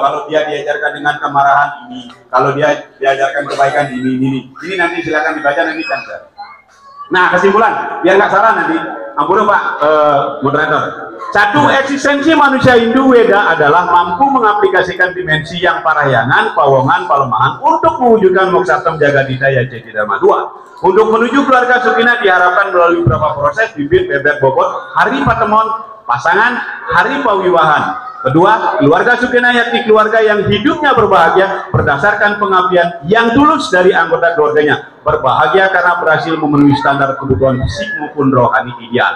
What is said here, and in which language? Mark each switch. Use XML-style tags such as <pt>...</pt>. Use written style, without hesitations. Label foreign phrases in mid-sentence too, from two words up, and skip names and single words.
<id>Kalau dia diajarkan dengan kemarahan ini, kalau dia diajarkan kebaikan ini. Ini nanti silakan dibaca, nanti cancel. Nah, kesimpulan, biar nggak salah nanti. Ampun Pak moderator. 1. Eksistensi manusia Hindu Weda adalah mampu mengaplikasikan dimensi yang parahyangan, pawongan, palemahan untuk mewujudkan</id> <sa>moksartam jagadita yajati dharma</sa> <id>2. Untuk menuju keluarga Sukina diharapkan melalui beberapa proses bibit, bebek, bobot, hari patemon, pasangan, hari pawiwahan. Kedua, keluarga Sukina yakni keluarga yang hidupnya berbahagia berdasarkan pengabdian yang tulus dari anggota keluarganya. Berbahagia karena berhasil memenuhi standar kebutuhan fisik maupun rohani ideal.</id>